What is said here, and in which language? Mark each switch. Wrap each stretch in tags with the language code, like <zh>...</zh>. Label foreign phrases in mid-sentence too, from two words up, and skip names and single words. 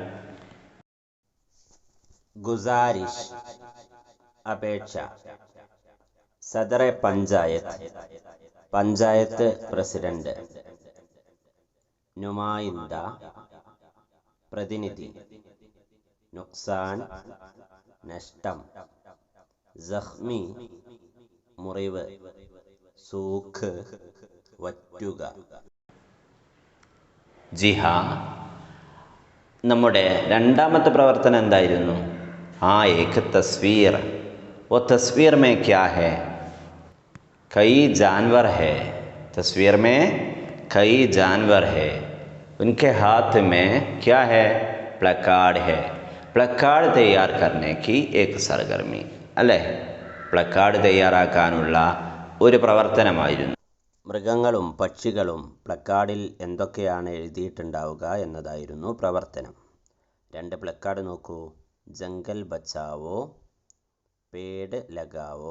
<ml>ഗുസാരിഷ് അപേക്ഷ,</ml> <ur>صدرِ پنچایت</ur> <ml>പഞ്ചായത്ത് പ്രസിഡന്റ്, നുമായിന്ദ പ്രതിനിധി, നുക്സാൻ നഷ്ടം, സഖ്മി മുറിവ്, സൂഖ് വറ്റുക.</ml> <ur>جی ہاں,</ur> <ml>നമ്മുടെ രണ്ടാമത്തെ പ്രവർത്തനം എന്തായിരുന്നു?</ml> <ur>ایک تصویر۔ وہ تصویر میں کیا ہے? کئی جانور ہے۔ تصویر میں کئی جانور ہے. ان کے ہاتھ میں کیا ہے؟ پلے کارڈ ہے. پلے کارڈ تیار کرنے کی ایک سرگرمی അല്ലേ?</ur> <ml>പ്ലക്കാർഡ് തയ്യാറാക്കാനുള്ള ഒരു പ്രവർത്തനമായിരുന്നു. മൃഗങ്ങളും പക്ഷികളും പ്ലക്കാർഡിൽ എന്തൊക്കെയാണ് എഴുതിയിട്ടുണ്ടാവുക എന്നതായിരുന്നു പ്രവർത്തനം. രണ്ട് പ്ലക്കാർഡ് നോക്കൂ.</ml> <ur>جنگل بچاؤ، پیڑ لگاؤ.</ur>